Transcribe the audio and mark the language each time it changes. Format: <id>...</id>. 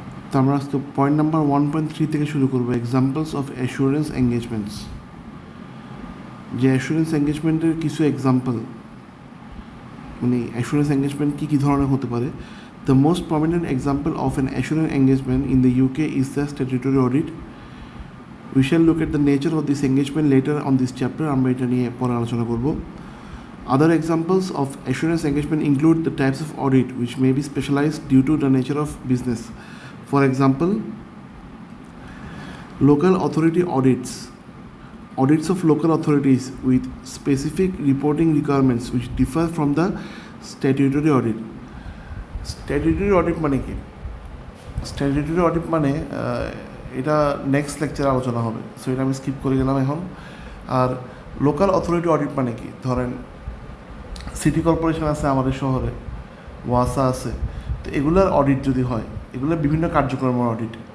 <bn>তো আমরা আজকে পয়েন্ট নাম্বার 1.3 থেকে শুরু করব,</bn> <en>Examples of assurance engagements.</en> <bn>যে অ্যাসুরেন্স এঙ্গেজমেন্টের কিছু এক্সাম্পল, মানে অ্যাসুরেন্স এঙ্গেজমেন্ট কী কী ধরনের হতে পারে।</bn> <en>The most prominent example of an assurance engagement in the UK is the statutory audit. We shall look at the nature of this engagement later on this chapter.</en> <bn>আমরা এটা নিয়ে পরে আলোচনা করব।</bn> <en>Other examples of assurance engagement include the types of audit which may be specialized due to the nature of business. For example, local authority audits. Audits of local authorities with specific reporting requirements which differ from the statutory audit.</en> <bn>Statutory audit মানে কি? Statutory audit মানে এটা next লেকচারে আলোচনা হবে, so এটা আমি skip করে গেলাম এখন। আর লোকাল অথরিটি অডিট মানে কি? ধরেন সিটি কর্পোরেশন আছে আমাদের শহরে, ওয়াসা আছে, তো এগুলোর অডিট যদি হয়, এগুলোর বিভিন্ন কার্যক্রমের অডিট।</bn>